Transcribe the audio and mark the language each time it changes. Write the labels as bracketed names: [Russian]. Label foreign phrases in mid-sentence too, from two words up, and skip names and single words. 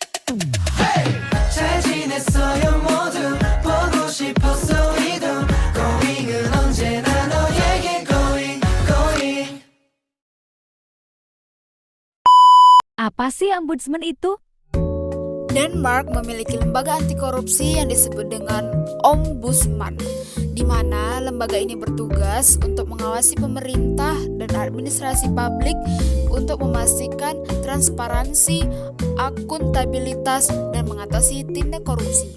[Korean] 잘 지냈어요 모두 보고 싶었어 이도 고잉은 언제나 너에게 고잉. [Indonesian] Apa sih ombudsman itu? Denmark memiliki lembaga anti korupsi yang disebut dengan Ombudsman, di mana lembaga ini bertugas untuk mengawasi pemerintah dan administrasi publik untuk memastikan transparansi, akuntabilitas, dan mengatasi tindak korupsi.